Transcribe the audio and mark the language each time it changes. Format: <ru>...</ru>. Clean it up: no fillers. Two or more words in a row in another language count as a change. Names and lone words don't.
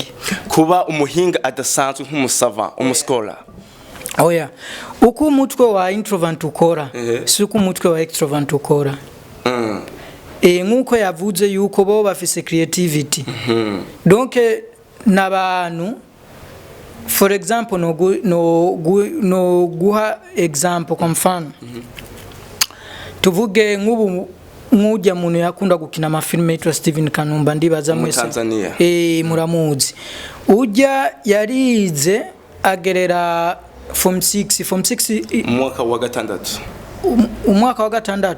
<rn>kuba umuhinga adasanzwe nk'umusava umuscholar oya uko umutwe wa introvert ukora si uko umutwe wa extrovert ukora nkuko yavuze yuko bo bafise creativity donc n'abantu for example no guha example</rn> <sw>kwa mfano</sw> <rn>tuvuge nk'ubu nk'ujya muntu yakunda gukina amafilme yitwa Steven Kanumba ndibaza mwese muramuzi ujya yarize agerera form 6 umwaka wa gatandatu</rn>